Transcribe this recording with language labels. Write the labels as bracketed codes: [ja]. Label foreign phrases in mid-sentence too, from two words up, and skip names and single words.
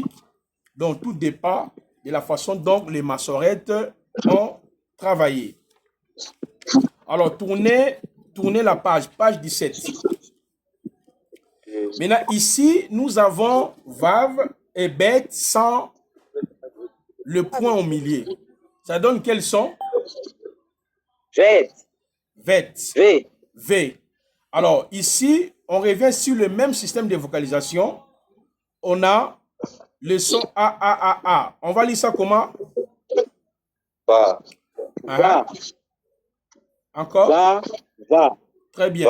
[fr] Donc tout dépend de la façon dont les massorettes ont travaillé. Alors tournez la page 17. Maintenant ici, nous avons vav et bête sans le point au milieu. Ça donne quel son? V. Vet. V. V. Alors, ici, on revient sur le même système de vocalisation. On a le son A, A, A, A. On va lire ça comment? Va. Va. Encore? Va. Va. Très bien.